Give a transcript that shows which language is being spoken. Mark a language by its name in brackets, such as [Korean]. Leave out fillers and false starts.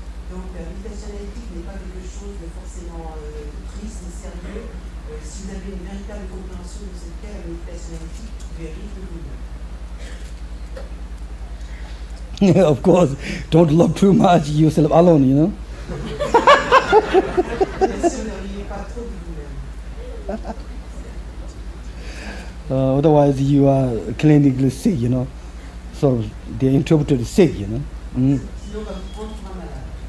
[French] Donc la méditation analytique n'est pas quelque chose de forcément triste et sérieux. Si vous avez une véritable compréhension de ce qu'est la méditation analytique, vous pouvez rire de vous-même. [English] Of course, don't love too much yourself alone, [French] Bien sûr, ne riez pas trop de vous-même. [English] Otherwise, you are clinically sick, Sort of, they interpreted sick, [French] Sinon, on va vous prendre pour un malade.